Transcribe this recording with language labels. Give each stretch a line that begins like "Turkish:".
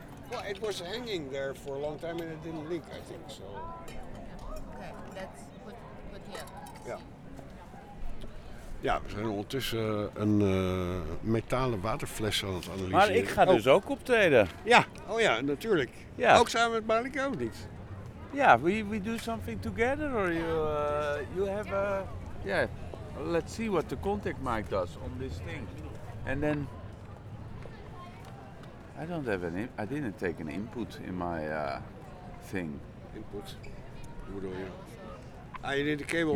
English: Well, it was hanging there for a long time and it didn't leak, I think, so. Okay, that's put here. Yeah.
Dutch: Ja, we zijn ondertussen een metalen waterfles aan het analyseren. Maar ik ga dus ook optreden. Ja, oh ja, natuurlijk. Ja. Ook samen met Malika ook niet.
English: Ja, we do something together or you have a... Yeah, let's see what the contact mic does on this thing. And then... I don't have an... I didn't take an input in my thing. Input?
Dutch: Hoe bedoel je?
English: Ah, you need a cable.